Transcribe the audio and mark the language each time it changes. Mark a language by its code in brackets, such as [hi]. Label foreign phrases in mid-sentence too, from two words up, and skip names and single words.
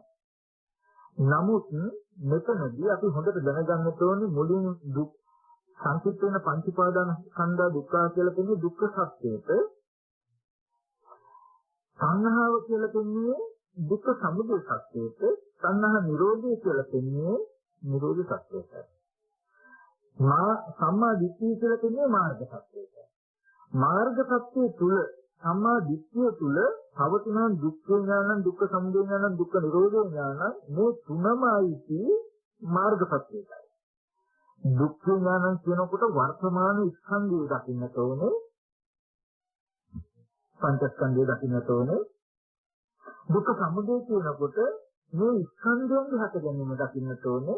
[si] නමුත් මෙතනදී අපි හොඳට දැනගන්න ඕනේ මුලින් දුක් සංකීර්ණ වෙන පංච උපාදානස්කන්ධ දුක්ඛ කියලා කියන්නේ දුක්ඛ සත්‍යයට සංහාව කියලා කියන්නේ දුක්ඛ සමුදය සත්‍යයට සංහා නිරෝධය කියලා කියන්නේ නිරෝධ සත්‍යයට. සම්මා දිට්ඨිය කියලා කියන්නේ මාර්ග සත්‍යයට. මාර්ග සත්‍ය තුල සම්මා දිට්ඨිය තුල පවතින [pi] දුක්ඛ ඥානං දුක්ඛ සමුදය ඥානං දුක්ඛ නිරෝධ ඥානං [si] මේ තුනමයි මාර්ග සත්‍යයයි. [pi] දුක්ඛ ඥානං [si] කියනකොට වර්තමාන ස්කන්ධය දකින්නට ඕනේ. පංචස්කන්ධය දකින්නට ඕනේ. දුක්ඛ සමුදය කියනකොට මේ ස්කන්ධයන්ගේ හට ගැනීම දකින්නට ඕනේ.